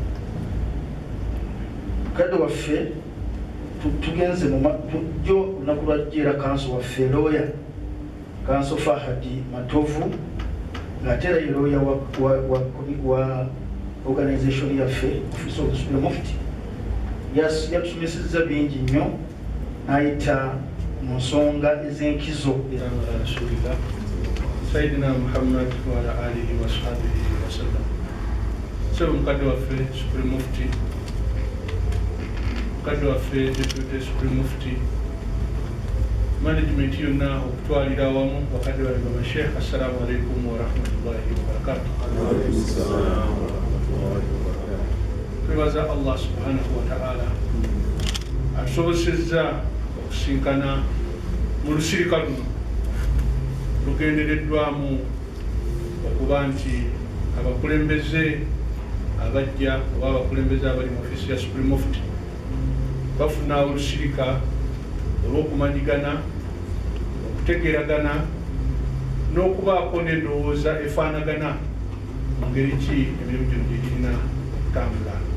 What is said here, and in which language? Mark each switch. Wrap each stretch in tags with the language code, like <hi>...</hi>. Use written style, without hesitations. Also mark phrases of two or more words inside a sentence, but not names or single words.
<lg>Kadde waffe tugenze jo olunaku lwajjeera kanso waffe looya Kanso Fahadi Matovu ng'ate era ye looya wa organization yaffe</lg> <en>Office of the Supreme Mufti</en> <lg>yatusomesezza bingi nnyo n'ayita mu nsonga ez'enkizo.</lg> <ar>رسول الله سيدنا محمد وعلى آله وصحبه وسلم.</ar> <lg>Sebo mukadde waffe</lg> <en>Supreme Mufti,</en> <lg>mukadde waffe</lg> <en>Deputy Supreme Mufti,</en> <lg>management yonna okutwalira awamu bakadde bali bamashekh,</lg> <ar>السلام عليكم ورحمة الله وبركاته.</ar> <lg>Twebaza</lg> <ar>الله سبحانه وتعالى</ar> <lg>atusobozesezza okusinkana mu lusirika luno lugendereddwamu okuba nti abakulembeze abajja oba abakulembeze abali mu ofisi ya</lg> <en>Supreme Mufti</en> <lg>bafuna olusirika olw'okumanyigana, okutegeeragana n'okubaako n'endowooza efaanagana mu ngeri ki emirimu gino gye girina okutambula.</lg>